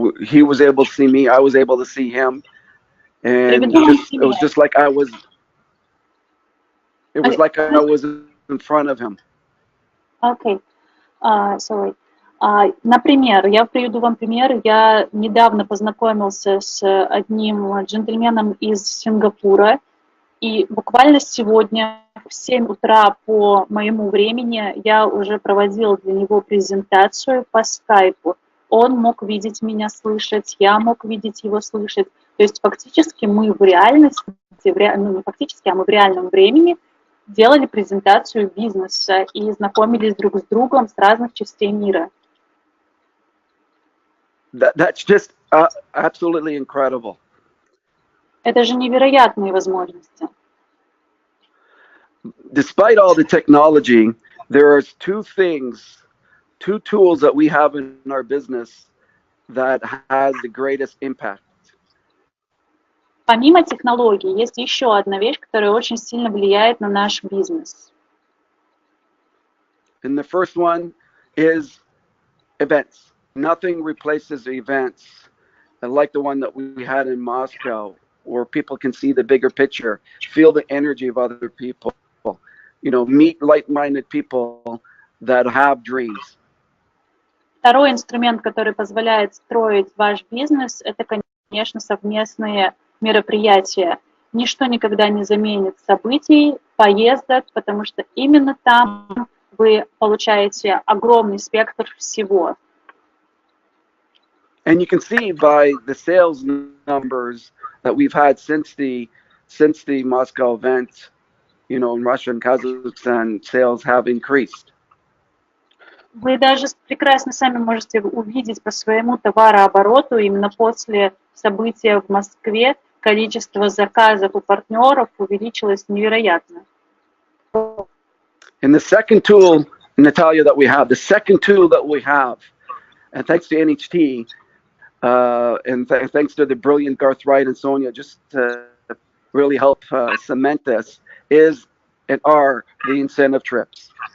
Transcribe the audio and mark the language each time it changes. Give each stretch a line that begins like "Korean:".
English: He was able to see me, I was able to see him, and it was just like I was in front of him. Okay, sorry.
Russian: Например, я приведу вам пример. Я недавно познакомился с одним джентльменом из Сингапура, и буквально сегодня в 7 утра по моему времени я уже проводила для него презентацию по скайпу. Он мог видеть меня, слышать, я мог видеть его, слышать. То есть фактически мы в реальности, не фактически, а мы в реальном времени делали презентацию бизнеса и знакомились друг с другом с разных частей мира.
English: That's just absolutely incredible.
Russian: Это же невероятные возможности.
English: Despite all the technology, there are two tools that we have in our business that has the greatest impact.
Russian: Помимо технологий, есть еще одна вещь, которая очень сильно влияет на наш бизнес.
English: And the first one is events. Nothing replaces events like the one that we had in Moscow, where people can see the bigger picture, feel the energy of other people, meet like-minded people that have dreams.
Russian: Второй инструмент, который позволяет строить ваш бизнес, это, конечно, совместные мероприятия. Ничто никогда не заменит событий, поездок, потому что именно там вы получаете огромный спектр всего.
English: And you can see by the sales numbers that we've had since the Moscow event, in Russia and Kazakhstan, sales have increased.
Russian: Вы даже прекрасно сами можете увидеть по своему товарообороту именно после события в Москве количество заказов у партнеров увеличилось невероятно.
English: And the second tool, Natalia, that we have, and thanks to NHT, and thanks to the brilliant Garth Wright and Sonia, just to really help cement this, is and are the incentive trips.